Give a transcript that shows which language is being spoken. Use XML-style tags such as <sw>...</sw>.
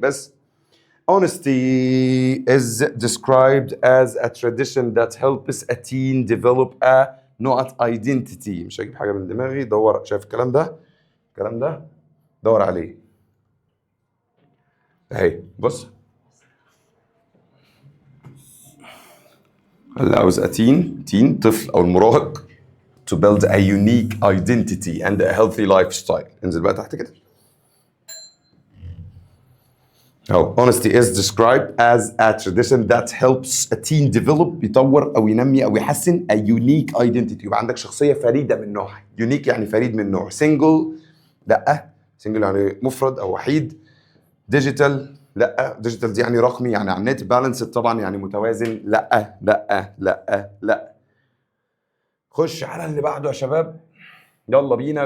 <ar>بس</ar> <en>honesty is described as a tradition that helps a teen develop a not identity.</en> <ar>مش هجيب حاجه من دماغي، دور. شايف الكلام ده دور عليه اهي. بص</ar> <en>allows a teen</en> <ar>طفل او المراهق</ar> <en>to build a unique identity and a healthy lifestyle.</en> <ar>انزل بقى تحت كده اهو.</ar> <en>honesty is described as a tradition that helps a teen develop</en> <ar>يطور او ينمي او يحسن</ar> <en>a unique identity.</en> <ar>يبقى عندك شخصيه فريده من نوعها. unique يعني فريد من نوع. single لا، single يعني مفرد او وحيد. digital لا، ديجيتال دي يعني رقمي يعني على النت. بالانس طبعا يعني متوازن. لا لا لا لا. خش على اللي بعده يا شباب يلا بينا.</ar>